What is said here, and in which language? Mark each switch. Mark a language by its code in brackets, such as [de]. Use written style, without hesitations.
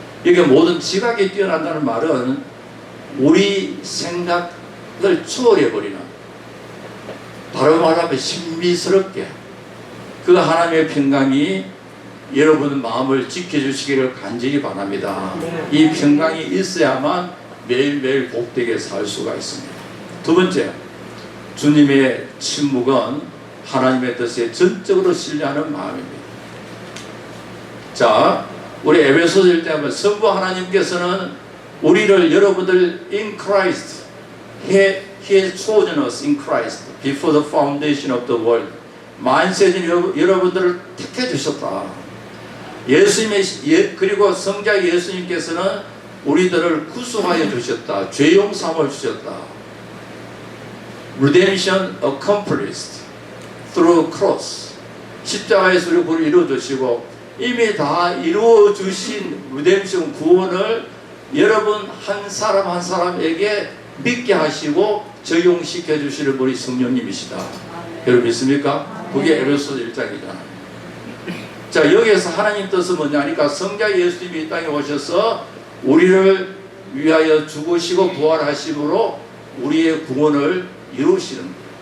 [ko] 이게 모든 지각에 뛰어난다는 말은 우리 생각을 초월해버리는, 바로 말하면 신비스럽게 그 하나님의 평강이 여러분 마음을 지켜주시기를 간절히 바랍니다. 이 평강이 있어야만 매일매일 복되게 살 수가 있습니다. 두 번째, 주님의 침묵은 하나님의 뜻에 전적으로 신뢰하는 마음입니다. 자, 우리 에베소서 1때 하면 성부 하나님께서는 우리를, 여러분들 [en] in Christ, He has chosen us in Christ before the foundation of the world. [ko] 만세전 여러분들을 택해 주셨다. 예수님의, 그리고 성자 예수님께서는 우리들을 구속하여 주셨다. 죄 용서함을 주셨다. [en] Redemption accomplished through cross. [ko] 십자가에서 우리 구원을 이루어 주시고 이미 다 이루어 주신 redemption 구원을 여러분 한 사람 한 사람에게 믿게 하시고 적용시켜 주시는 분이 성령님이시다. 여러분 믿습니까? 그게 에베소서 1장이잖아요. 자, 여기에서 하나님 뜻은 뭐냐니까 성자 예수님이 이 땅에 오셔서 우리를 위하여 죽으시고 부활하심으로 우리의 구원을 이루시는 거예요.